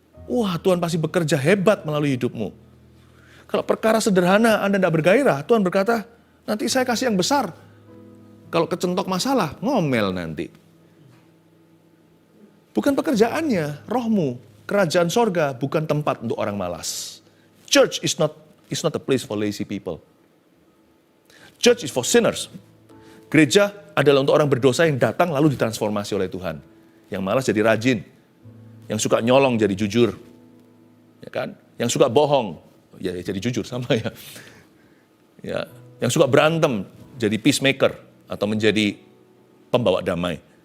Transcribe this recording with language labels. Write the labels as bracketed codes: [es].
[id] Wah, Tuhan pasti bekerja hebat melalui hidupmu. Kalau perkara sederhana Anda tidak bergairah, Tuhan berkata, nanti saya kasih yang besar. Kalau kecentok masalah, ngomel nanti. Bukan pekerjaannya, rohmu. Kerajaan sorga bukan tempat untuk orang malas. [en] Church is not a place for lazy people. Church is for sinners. [id] Gereja adalah untuk orang berdosa yang datang lalu ditransformasi oleh Tuhan. Yang malas jadi rajin. Yang suka nyolong jadi jujur. Ya kan? Yang suka bohong, ya jadi jujur sama ya. Ya, yang suka berantem jadi peacemaker atau menjadi pembawa damai.